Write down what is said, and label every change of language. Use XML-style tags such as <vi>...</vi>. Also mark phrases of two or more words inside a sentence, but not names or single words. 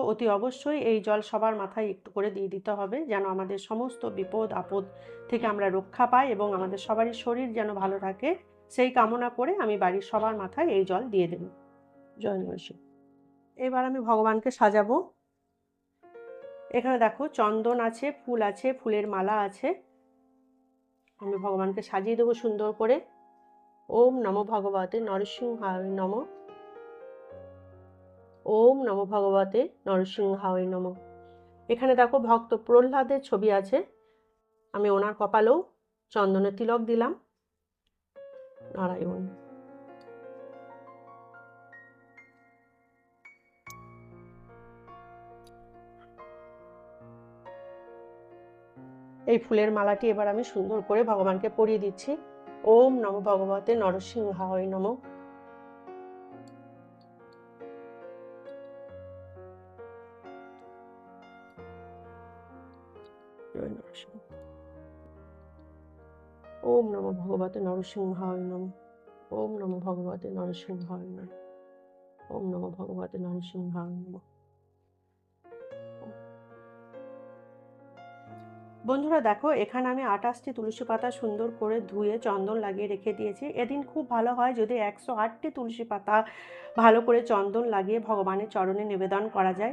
<bn>অতি অবশ্যই এই জল সবার মাথায় একটু করে দিয়ে দিতে হবে, যেন আমাদের সমস্ত বিপদ আপদ থেকে আমরা রক্ষা পাই এবং আমাদের সবারই শরীর যেন ভালো থাকে, সেই কামনা করে আমি বাড়ির সবার মাথায় এই জল দিয়ে দেব। জয় নরসিংহ। এবার আমি ভগবানকে সাজাবো। এখানে দেখো চন্দন আছে, ফুল আছে, ফুলের মালা আছে। আমি ভগবানকে সাজিয়ে দেবো সুন্দর করে।</bn> <sa>ওম নমো ভগবতে নরসিংহায় নমঃ। ওম নমো ভগবতে নরসিংহায় নমঃ।</sa> <bn>এখানে দেখো ভক্ত প্রহ্লাদের ছবি আছে, আমি ওনার কপালেও চন্দনের তিলক দিলাম। নারায়ণ। এই ফুলের মালাটি এবার আমি সুন্দর করে ভগবানকে পরিয়ে দিচ্ছি।</bn> <sa>ওম নমো ভগবতে নরসিংহায় নমঃ। ওম নমো ভগবতে নরসিংহায় নমঃ। ওম নমো ভগবতে নরসিংহায় নমঃ। ওম নমো ভগবতে নরসিংহায় নমঃ।</sa> <bn>বন্ধুরা দেখো, এখানে আমি 28টি তুলসী পাতা সুন্দর করে ধুয়ে চন্দন লাগিয়ে রেখে দিয়েছি। এদিন খুব ভালো হয় যদি 108টি তুলসী পাতা ভালো করে চন্দন লাগিয়ে ভগবানের চরণে নিবেদন করা যায়।</bn>